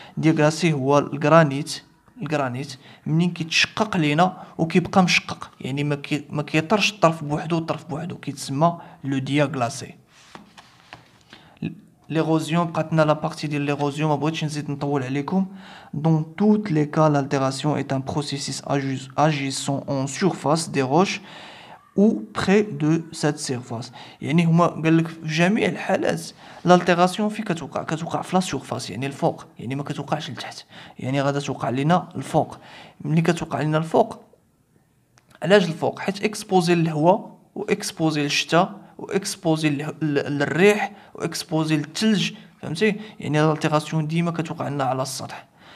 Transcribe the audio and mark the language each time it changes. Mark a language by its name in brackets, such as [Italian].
[Arabic] دياغلاسي هو الكرانيت منين كيتشقق لينا وكيبقى مشقق، يعني ما كيطرش الطرف بوحدو والطرف بوحدو، كيتسمى لو دياغلاسي. ليغوزيون بقاتنا لا بارتي ديال ليغوزيون، ما بغيتش نزيد نطول عليكم. [French] دون توت لي كا l'altération est un processus agissant en surface des roches ou près de cette surface. [Arabic] يعني هما قال لك في جميع الحالات l'altération في كتوقع في لا سورفاس، يعني الفوق، يعني ما كتوقعش لتحت، يعني غادا توقع لينا الفوق. ملي كتوقع لينا الفوق، علاش الفوق؟ حيت اكسبوزي للهواء واكسبوزي للشتاء واكسبوزي للريح واكسبوزي للثلج، فهمتي؟ يعني الالتيغاسيون ديما كتوقع لنا على السطح.